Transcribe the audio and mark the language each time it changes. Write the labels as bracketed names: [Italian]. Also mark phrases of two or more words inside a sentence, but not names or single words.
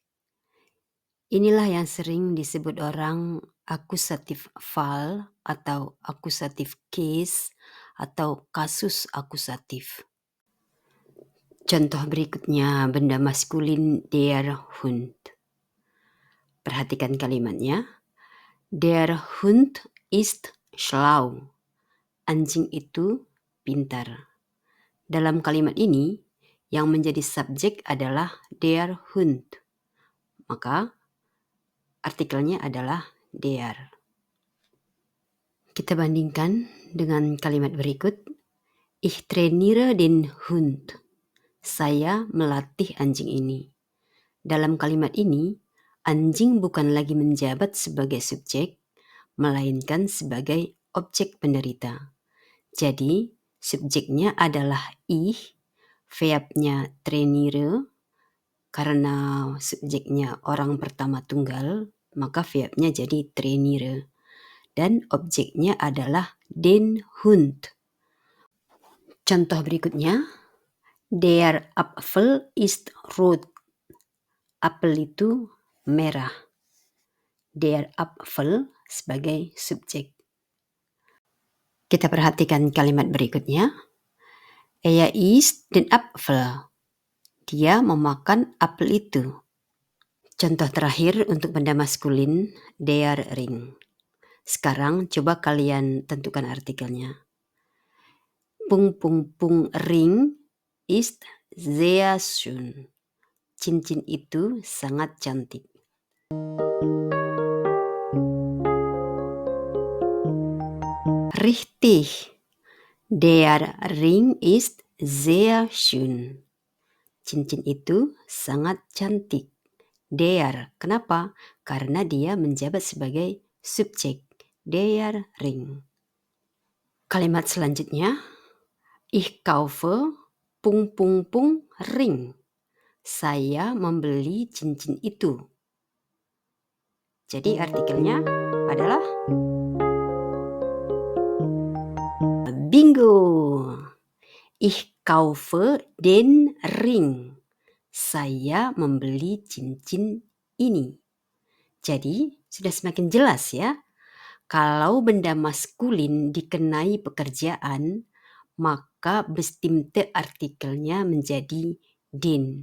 [Indonesian] Inilah yang sering disebut orang akusatif Fall atau akusatif case atau kasus akusatif. Contoh berikutnya benda maskulin [German] der Hund. [Indonesian] Perhatikan kalimatnya. [German] Der Hund ist schlau. [Indonesian] Anjing itu pintar. Dalam kalimat ini yang menjadi subjek adalah der Hund. Maka artikelnya adalah der. Kita bandingkan dengan kalimat berikut. [German] Ich trainiere den Hund. [Indonesian] Saya melatih anjing ini. Dalam kalimat ini, anjing bukan lagi menjabat sebagai subjek, melainkan sebagai objek penderita. Jadi, subjeknya adalah ich, verbnya trainiere. Karena subjeknya orang pertama tunggal, maka verbnya jadi trainiere. Dan objeknya adalah [German] den Hund. [Indonesian] Contoh berikutnya, [German] der Apfel ist rot. [Indonesian] Apel itu merah. [German] Der Apfel [Indonesian] sebagai subjek. Kita perhatikan kalimat berikutnya. [German] Er isst den Apfel. [Indonesian] Dia memakan apel itu. Contoh terakhir untuk benda maskulin, [German] der Ring. [Indonesian] Sekarang coba kalian tentukan artikelnya. [German] Ring ist sehr schön. [Indonesian] Cincin itu sangat cantik. [German] Richtig. Der Ring ist sehr schön. [Indonesian] Cincin itu sangat cantik. Der, kenapa? Karena dia menjabat sebagai subjek. [German] Der Ring. [Indonesian] Kalimat selanjutnya, [German] ich kaufe Ring. [Indonesian] Saya membeli cincin itu. Jadi artikelnya adalah bingo. [German] Ich kaufe den Ring. [Indonesian] Saya membeli cincin ini. Jadi sudah semakin jelas ya. Kalau benda maskulin dikenai pekerjaan, maka bestimmte artikelnya menjadi den.